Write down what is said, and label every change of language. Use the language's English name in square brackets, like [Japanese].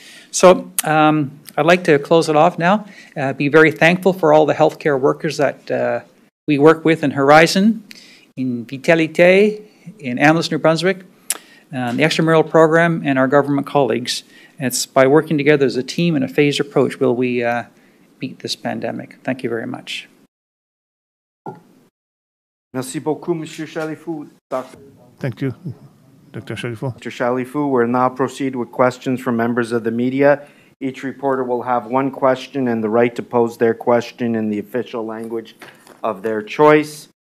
[English] So I'd like to close it off now. Be very thankful for all the healthcare workers that we work with in Horizon, in Vitalité, in Amherst, New Brunswick, the extramural program, and our government colleagues. It's by working together as a team and a phased approach will we beat this pandemic. Thank you very much. [French] Merci beaucoup, Monsieur Chalifoux. [English] Thank you, Dr. Chalifoux. Mr. Chalifoux, we'll now proceed with questions from members of the media. Each reporter will have 1 question and the right to pose their question in the official language of their choice.